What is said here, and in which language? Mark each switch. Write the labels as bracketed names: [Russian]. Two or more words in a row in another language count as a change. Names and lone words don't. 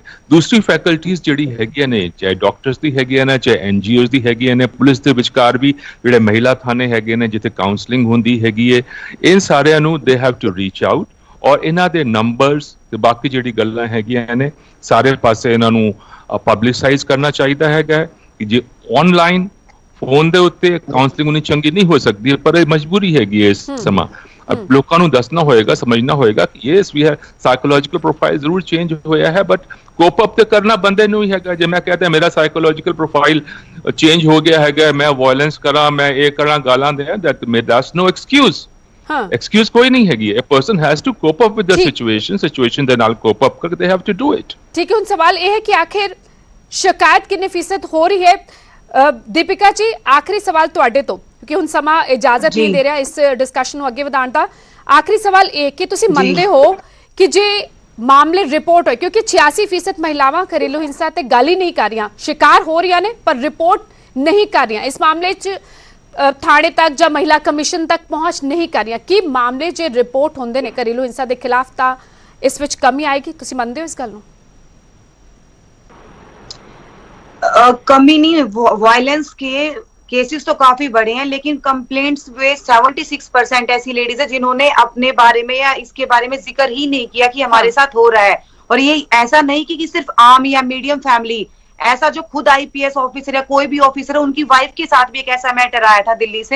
[Punjabi] ਦੂਸਰੀ ਫੈਕਲਟੀਜ਼ ਜਿਹੜੀ ਹੈਗੀਆਂ ਨੇ, ਚਾਹੇ ਡਾਕਟਰਸ ਦੀ ਹੈਗੀਆਂ ਨੇ, ਚਾਹੇ ਐਨਜੀਓਜ਼ ਦੀ ਹੈਗੀਆਂ ਨੇ, ਪੁਲਿਸ ਦੇ ਵਿਚਕਾਰ ਵੀ ਜਿਹੜੇ ਮਹਿਲਾ ਥਾਣੇ ਹੈਗੇ ਨੇ ਜਿੱਥੇ ਕਾਉਂਸਲਿੰਗ ਹੁੰਦੀ ਹੈਗੀ ਹੈ, ਇਹ ਸਾਰਿਆਂ ਨੂੰ [English] they have to reach out, [Punjabi] ਔਰ ਇਹਨਾਂ ਦੇ ਨੰਬਰਸ ਤੇ ਬਾਕੀ ਜਿਹੜੀ ਗੱਲਾਂ ਹੈਗੀਆਂ ਨੇ ਸਾਰੇ ਪਾਸੇ ਇਹਨਾਂ ਨੂੰ ਪਬਲਿਸਾਈਜ਼ ਕਰਨਾ ਚਾਹੀਦਾ ਹੈਗਾ ਕਿ ਜੇ ਆਨਲਾਈਨ ਫੋਨ ਦੇ ਉੱਤੇ ਕਾਉਂਸਲਿੰਗ ਉਨੀ ਚੰਗੀ ਨਹੀਂ ਹੋ ਸਕਦੀ, ਪਰ ਇਹ ਮਜਬੂਰੀ ਹੈਗੀ ਹੈ ਇਸ ਸਮਾਂ। ਲੋਕਾਂ ਨੂੰ ਦੱਸਣਾ ਹੋਏਗਾ, ਸਮਝਣਾ ਹੋਏਗਾ ਕਿ ਯੈਸ ਵੀ ਹੈ [English] psychological profile [Punjabi] ਜ਼ਰੂਰ ਚੇਂਜ ਹੋਇਆ ਹੈ, [English] but cope up [Punjabi] ਤੇ ਕਰਨਾ ਬੰਦੇ ਨੂੰ ਹੀ ਹੈਗਾ। ਜੇ ਮੈਂ ਕਹਤਾ ਮੇਰਾ [English] psychological profile [Punjabi] ਚੇਂਜ ਹੋ ਗਿਆ ਹੈਗਾ, ਮੈਂ ਵਾਇਲੈਂਸ ਕਰਾਂ, ਮੈਂ ਇਹ ਕਰਾਂ, ਗਾਲਾਂ ਦੇ, [English] that's no excuse। [Hindi] एक्सक्यूज कोई नहीं हैगी। [English] A person has to cope up with the situation [Punjabi] ਦੇ ਨਾਲ [English] cope up ਕਰਕੇ they have to do it। [Hindi] ठीक है, [Punjabi] ਹੁਣ ਸਵਾਲ ਇਹ ਹੈ ਕਿ ਆਖਿਰ ਸ਼ਿਕਾਇਤ ਕਿੰਨੇ ਫੀਸਦ ਹੋ ਰਹੀ ਹੈ। ਦੀਪਿਕਾ ਜੀ, ਆਖਰੀ ਸਵਾਲ ਤੁਹਾਡੇ ਤੋਂ, ਕਿਉਂਕਿ ਹੁਣ ਸਮਾਂ ਇਜਾਜ਼ਤ ਨਹੀਂ ਦੇ ਰਿਹਾ ਇਸ ਡਿਸਕਸ਼ਨ ਨੂੰ ਅੱਗੇ ਵਧਾਉਣ ਦਾ। ਆਖਰੀ ਸਵਾਲ ਇਹ ਕਿ ਤੁਸੀਂ ਮੰਨਦੇ ਹੋ ਕਿ ਜੇ ਮਾਮਲੇ ਰਿਪੋਰਟ ਹੋਏ, ਕਿਉਂਕਿ 86% ਮਹਿਲਾਵਾਂ ਘਰੇਲੂ ਹਿੰਸਾ ਤੇ ਗੱਲ ਹੀ ਨਹੀਂ ਕਰ ਰਹੀਆਂ, ਸ਼ਿਕਾਰ ਹੋ ਰਹੀਆਂ ਨੇ ਪਰ ਰਿਪੋਰਟ ਨਹੀਂ ਕਰ ਰਹੀਆਂ, ਇਸ ਮਾਮਲੇ 'ਚ ਥਾਣੇ ਤੱਕ ਜਾਂ ਮਹਿਲਾ ਕਮਿਸ਼ਨ ਤੱਕ ਪਹੁੰਚ ਨਹੀਂ ਕਰ ਰਹੀਆਂ। ਕੀ ਮਾਮਲੇ ਜੇ ਰਿਪੋਰਟ ਹੁੰਦੇ ਨੇ ਘਰੇਲੂ ਹਿੰਸਾ ਦੇ ਖਿਲਾਫ ਤਾਂ ਇਸ ਵਿੱਚ ਕਮੀ ਆਏਗੀ? ਤੁਸੀਂ ਮੰਨਦੇ ਹੋ ਇਸ ਗੱਲ ਨੂੰ? [Hindi] कमी नहीं, वायलेंस के केसेस तो काफी बढ़े हैं, लेकिन कंप्लेंट्स में 76% ऐसी लेडीज है जिन्होंने अपने बारे में या इसके बारे में जिक्र ही नहीं किया कि हमारे साथ हो रहा है। और ये ऐसा नहीं कि सिर्फ आम या [English] medium family, [Hindi] ऐसा जो खुद [English] IPS officer [Hindi] या कोई भी ऑफिसर है, उनकी वाइफ के साथ भी एक ऐसा मैटर आया था दिल्ली से।